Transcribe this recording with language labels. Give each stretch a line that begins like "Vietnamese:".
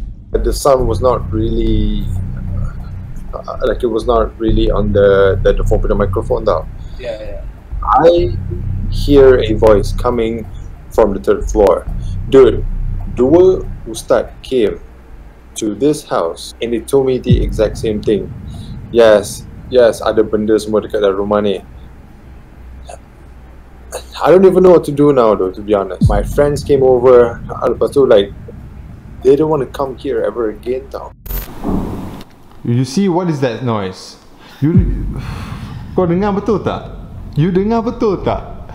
English: The sun was not really like it was not really on the 4.0 microphone though. Yeah. I hear a voice coming from the third floor. Dude,
Malay: dua ustaz
English: came to this house and they told me the exact same thing. Yes,
Malay: ada benda semua dekat dalam rumah ni.
English: I don't even know what to do now though, to be honest. My friends came over,
Malay: lepas tu
English: like they don't want to come here ever again
Malay: tau.
English: You see what is that noise?
Malay: Kau dengar betul tak? You dengar betul tak?